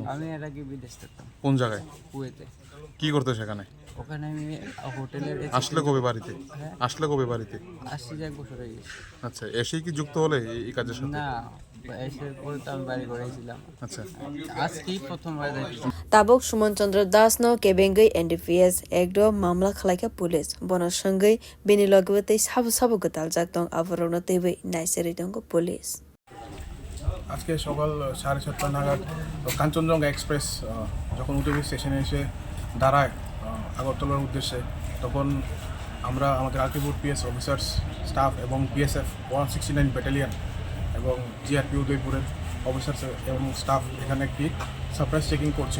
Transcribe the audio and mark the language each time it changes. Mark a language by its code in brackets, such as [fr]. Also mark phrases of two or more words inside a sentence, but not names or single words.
[bn] আমি এর আগে বিদেশ থাকতাম। কোন জায়গায়? কুয়েতে। কি করতে সেখানে? ওখানে আমি হোটেলের। আসলে কবে বাড়িতে? আসলে কবে বাড়িতে? আসছি ১ বছর হয়ে গেছে। আচ্ছা, এসেই কি যুক্ত হলে এই কাজের সাথে? না, এসে পরে তো আমি বাড়ি করেছিলাম। আচ্ছা, আজকেই প্রথমবার যাইছি। [trp] tabok Suman Chandra no kebengai NDPS ekdo mamla khlaika police bono sangai bini logwete sabu gatal jaktong avarona tebi naicherwi tongo police [bn] আজকে সকাল 7:30 নাগাদ কাঞ্চনজঙ্ঘা এক্সপ্রেস যখন উদয়পুর স্টেশনে এসে দাঁড়ায় আগরতলার উদ্দেশ্যে, তখন আমরা আমাদের আলটিপুর [en] PS officers staff [bn] এবং বিএসএফ 169 ব্যাটালিয়ন এবং জিআরপি উদয়পুরের অফিসার্স এবং স্টাফ এখানে একটি [en] surprise checking [bn] করছিল।